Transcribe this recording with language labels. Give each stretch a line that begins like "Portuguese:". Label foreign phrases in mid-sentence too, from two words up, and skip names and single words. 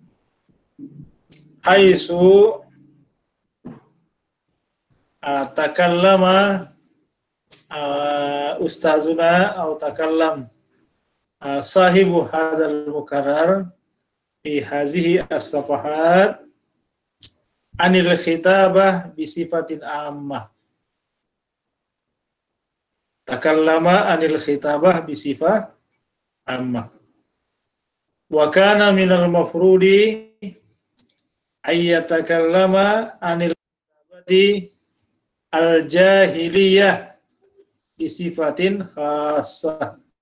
Arabic: حيث تكلم أستاذنا atau تكلم صاحب هذا المقرر في هذه الصفحات عن الخطابة بصفة عامة. تكلم عن الخطابة بصفة عامة. وكان من المفروض أن يتكلم عن الخطابة الجاهلية بصفة خاصة.